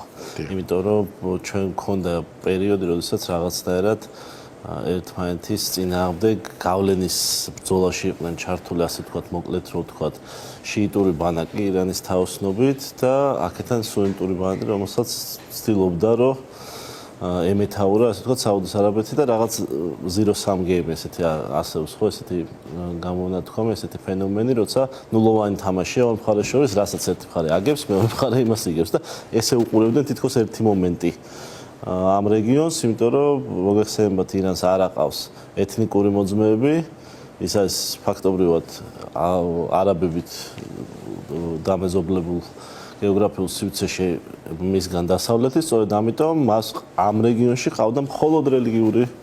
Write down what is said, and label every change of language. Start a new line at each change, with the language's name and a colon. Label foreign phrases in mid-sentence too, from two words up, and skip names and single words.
Georgian: იმიტომ რომ ჩვენ გქონდა პერიოდი, როდესაც რაღაცნაირად ერთმანეთის წინააღმდეგ გავლენის ბრძოლაში იყვნენ ჩართული, ასე ვთქვათ, მოკლედ რო ვთქვათ, შიიტური ბანაკი ირანის თაოსნობით და აქედან სუნიტური ბანაკი, რომელსაც ცდილობდა, რომ ემეთაურა, ასე ვთქვათ, საუდის არაბეთი და რაღაც
English: zero-sum game
Georgian: ესეთი ასევს, ხო, ესეთი გამონათქვამი, ესეთი ფენომენი, როცა ნულოვანი თამაშია ორ მხარეს შორის, რასაც ერთი მხარე აგებს, მეორე მხარე იმას იგებს და ესე უყურებდნენ თითქოს ერთი მომენტი. ამ რეგიონს, იმიტომ რომ მოგეხსენებათ ირანს არ აყავს ეთნიკური მოძმეები, ის არის ფაქტობრივად არაბებით დამეზობლებულ გეოგრაფიულ სივრცეში მისგან დასავლეთის, სწორედ ამიტომ მას ამ რეგიონში ყავდა მხოლოდ რელიგიური